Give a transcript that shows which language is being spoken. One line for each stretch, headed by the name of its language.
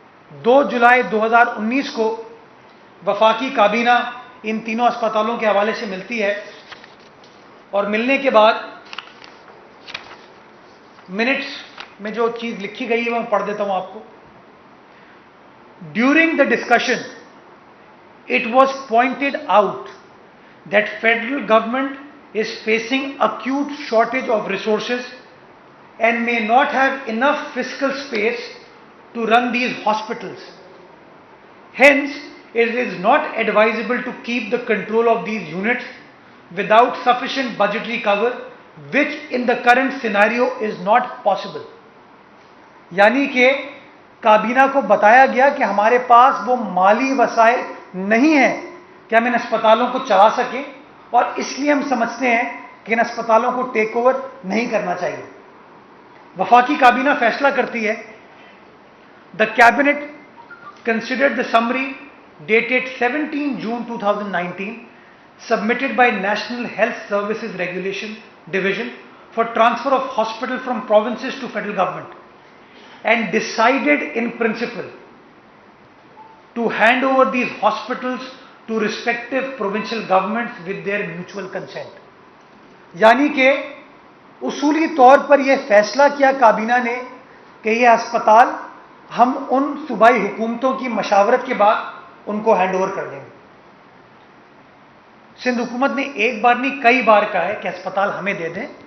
Urdu: 2 جولائی 2019 کو وفاقی کابینہ ان تینوں اسپتالوں کے حوالے سے ملتی ہے اور ملنے کے بعد منٹس میں جو چیز لکھی گئی ہے میں پڑھ دیتا ہوں آپ کو.
English: During the discussion it was pointed out that federal government is facing acute shortage of resources and may not have enough fiscal space to run these hospitals. Hence, it is not advisable to keep the control of these units without sufficient budgetary cover, which in the current scenario is not possible.
Urdu: یعنی کہ کابینہ کو بتایا گیا کہ ہمارے پاس وہ مالی وسائل نہیں ہیں کہ ہم ان اسپتالوں کو چلا سکیں اور اس لیے ہم سمجھتے ہیں کہ ان اسپتالوں کو ٹیک اوور نہیں کرنا چاہیے. وفاقی کابینہ فیصلہ کرتی ہے
English: The cabinet considered the summary dated 17 June 2019 submitted by National Health Services Regulation Division for transfer of hospital from provinces to federal government and decided in principle to hand over these hospitals to respective provincial governments with their mutual consent.
Urdu: یعنی کہ اصولی طور پر یہ فیصلہ کیا کابینہ نے کہ یہ اسپتال ہم ان صوبائی حکومتوں کی مشاورت کے بعد ان کو ہینڈ اوور کر دیں گے. سندھ حکومت نے ایک بار نہیں کئی بار کہا ہے کہ اسپتال ہمیں دے دیں.